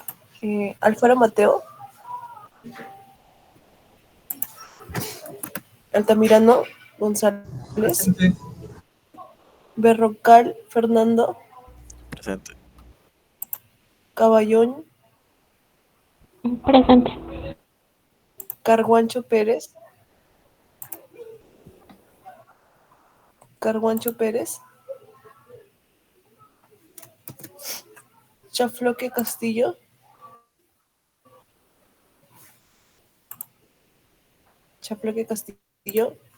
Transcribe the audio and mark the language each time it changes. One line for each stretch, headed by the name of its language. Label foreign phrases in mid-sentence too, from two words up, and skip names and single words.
Spanish: Alfaro Mateo. Altamirano González. Presente. Berrocal Fernando. Presente. Caballón. Presente. Carguancho Pérez. Carguancho Pérez. Chafloque Castillo. Chafloque Castillo.